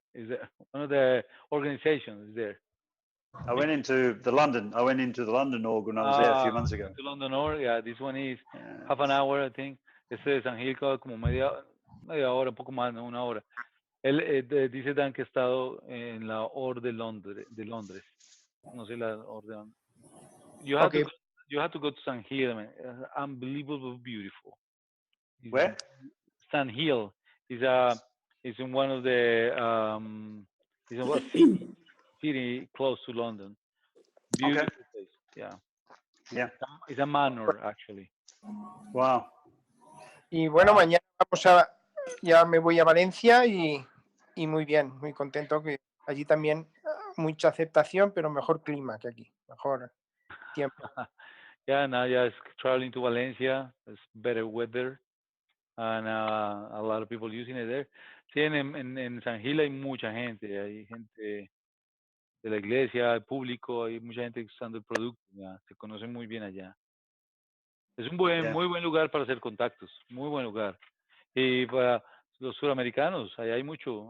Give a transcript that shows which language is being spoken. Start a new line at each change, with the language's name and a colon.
English: Is one of the organizations is there. I went into the London org when I was there a few months ago. To London, or yeah, this one is half an hour, I think.
Spanish: Este de San Gil queda como media hora, un poco más, no, una hora. Él dice Dan que ha estado en la OR de Londres. No sé la OR de Londres.
English: You have to go to San Gil, man. Unbelievable beautiful. Where? San Gil is in one of the is a city close to London. Beautiful place. Yeah. It's a manor actually. Wow.
Spanish: Y bueno, mañana ya me voy a Valencia y muy bien, muy contento que allí también mucha aceptación, pero mejor clima que aquí, mejor tiempo.
English: Now it's traveling to Valencia. It's better weather. And a lot of people using it there.
Spanish: Sí, en San Gil hay mucha gente, hay gente de la iglesia, hay público, hay mucha gente usando el producto, ya, se conoce muy bien allá. Es un muy buen lugar para hacer contactos, muy buen lugar. Y para los suramericanos, allá hay mucho.